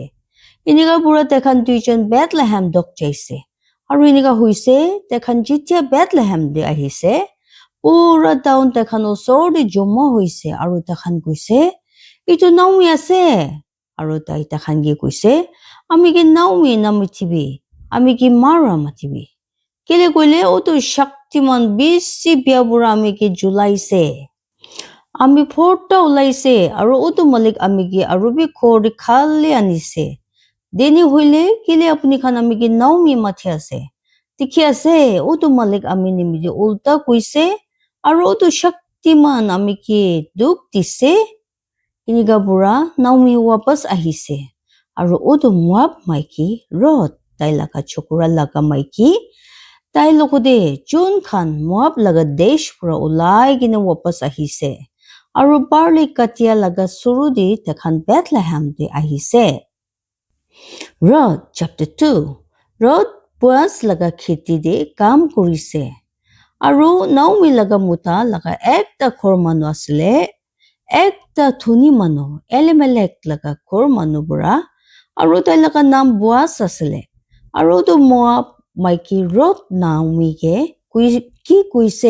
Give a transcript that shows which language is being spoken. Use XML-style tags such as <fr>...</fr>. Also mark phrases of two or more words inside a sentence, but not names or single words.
<nag>Eneka pura taikhan duijon Bethlehem dok jaise aru eneka hoise taikhan jetia Bethlehem di ahise pura town taikhan osorte joma hoise aru taikhan koise ito Naomi ase aru tai takhan ge koise ami ki Naomi namatibi ami ki Mara matibi kele koile o to shaktiman bisi biabura amiki julaise. Ami phorta ulaise aru utu malik amiki arubi khori khali anise. Deni hoile kile apuni khan amiki naumi mathe ase. Tikhi ase utu malik ami nimiji ulta kuise aru utu shaktiman amiki duk dise. Iniga bura naumi wapas ahise. Aru utu Moab maiki Rut tai laga chokura laga maiki tai lokode Jun khan Moab laga desh pura ulai gina wapas ahise. Aru barley katia laga surudi takhan Bethlehem de ahise. Rut chapter 2. Rut Boaz laga kheti de kam kurise. Aru Naomi laga muta laga ekta khor manu asile. Ekta thuni manu Elimelech laga khor manu bura. Aru tai laga nam Boaz asile. Aru tu Moab maiki Rut Naomi ke ki kuise.</nag>